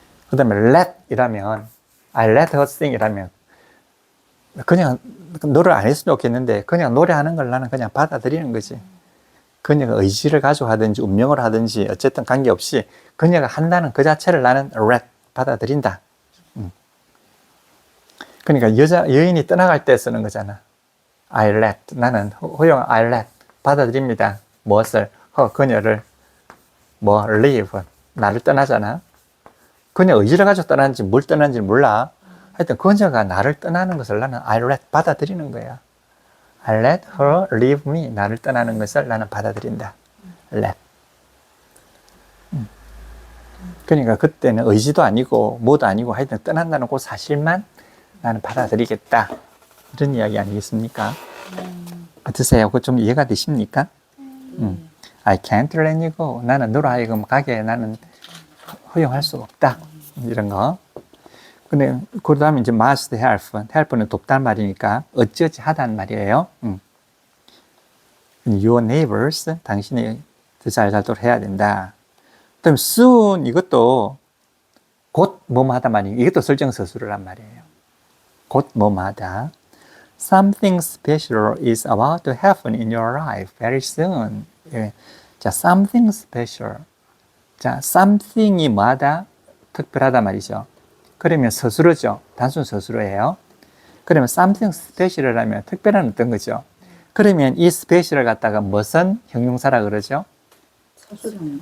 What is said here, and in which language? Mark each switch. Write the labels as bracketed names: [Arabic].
[Korean] 그 다음에 let 이라면 [English] I let her sing [Korean] 이라면 그냥 노래를 안 했으면 좋겠는데 그냥 노래하는 걸 나는 그냥 받아들이는 거지. 그녀가 의지를 가지고 하든지 운명을 하든지 어쨌든 관계없이 그녀가 한다는 그 자체를 나는 let 받아들인다. 그러니까 여인이 떠나갈 때 쓰는 거잖아. I let 나는 허용 I let 받아들입니다. 무엇을? 그녀를 leave 나를 떠나잖아. 그녀 의지를 가지고 떠나는지 뭘 떠나는지 몰라. 하여튼 그녀가 나를 떠나는 것을 나는 I let 받아들이는 거야. [English] I let her leave me [Korean] 나를 떠나는 것을 나는 받아들인다. let. 그러니까 그때는 의지도 아니고 뭐도 아니고 하여튼 떠난다는 그 사실만 나는 받아들이겠다. 이런 이야기 아니겠습니까? 어떠세요? 그거 좀 이해가 되십니까? [English] I can't let you go. [Korean] 나는 너로 하여금 가게 나는 허용할 수 없다. 이런 거. 근데 그 다음에 이제 must help. help는 돕다는 말이니까 어찌어찌 하다는 말이에요. [English] Your neighbors. [Korean] 당신이 더 잘 살도록 해야 된다. 그 다음에 soon 이것도 곧 뭐뭐하다 말이에요. 이것도 설정서술이란 말이에요. 곧 뭐뭐하다. [English] Something special is about to happen in your life very soon. [Korean] 예. 자, something special. 자, something이 뭐하다? 특별하다 말이죠. 그러면 서술어죠. 단순 서술어예요. 그러면 something special을 하면 특별한 어떤 거죠. 그러면 이 스페셜을 갖다가 무슨 형용사라 그러죠? 서술형.